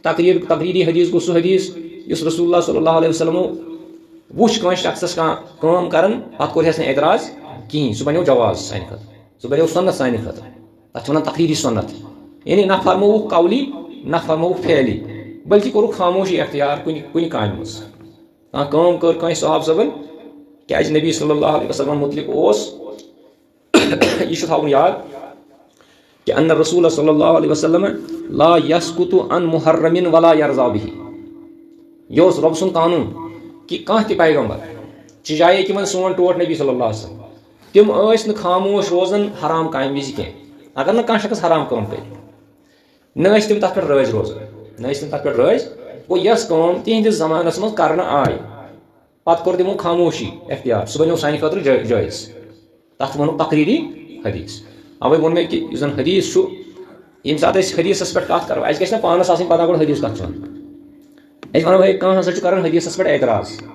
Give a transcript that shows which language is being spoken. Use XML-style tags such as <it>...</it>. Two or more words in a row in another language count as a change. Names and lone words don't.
<ks>تقریٖری حدیٖث گوٚو سُہ حدیٖث یُس رسول اللہ</ks> <ar>صلی اللہ علیہ وسلمو</ar> <ks>وٕچھ کٲنٛسہِ شخصس کانٛہہ کٲم کران پتہٕ کوٚرہس نہٕ اعتراض کِہینۍ سُہ بنیو جواز سانہِ خٲطرٕ سُہ بنیو سنت سانہِ خٲطرٕ تتھ چھِ ونان تقریٖری سنت یعنی نہ فرمووُکھ قولی نہ فرمووُکھ فعلی بلکہ کوٚرُکھ خاموشی اختیار کُنہِ کامہِ منٛز کانٛہہ کٲم کٔر کٲنٛسہِ صحابہٕ صٲبن کیازِ نبی</ks> <ar>صلی اللہ علیہ وسلم</ar> <ks>متعلق اوس یہ چھُ تھاوُن یاد کہ</ks> <ar>ان رسول صلی اللہ علیہ وسلم لا یسکُتُ عن محرم ولا یرضا بہ</ar> <ks>یہ اوس رۄب سُنٛد قانوٗن کہ کانٛہہ تہِ پیغمبر چاہے کہ وۄنۍ سون ٹوٹھ نبی</ks> <ar>صلی اللہ علیہ وسلم</ar> <ks>تِم ٲسۍ نہٕ خاموش روزان حرام کامہِ وِزِ کینٛہہ اگر نہٕ کانٛہہ شخص حرام کٲم کرِ نہ ٲسۍ تِم تتھ پٮ۪ٹھ رٲضۍ روزان نہ ٲسۍ تِم تتھ پٮ۪ٹھ رٲضۍ گوٚو یۄس کٲم تِہنٛدِس زمانس منٛز کرنہٕ آیہِ پتہٕ کوٚر تِمو خاموشی اختیار سُہ بنیو سانہِ خٲطرٕ جٲیز تتھ ونو تقریٖری حدیٖث اوے ووٚن مےٚ کہ یُس زن حدیٖث چھُ ییٚمہِ ساتہٕ أسۍ حدیٖثس پٮ۪ٹھ کتھ کرو اسہِ گژھِ نہ پانس آسٕنۍ پتہ گۄڈٕ حدیٖث کتھ چھُ ونان أسۍ ونو ہے کانٛہہ ہسا چھُ کران حدیٖثس پٮ۪ٹھ اعتراض</ks>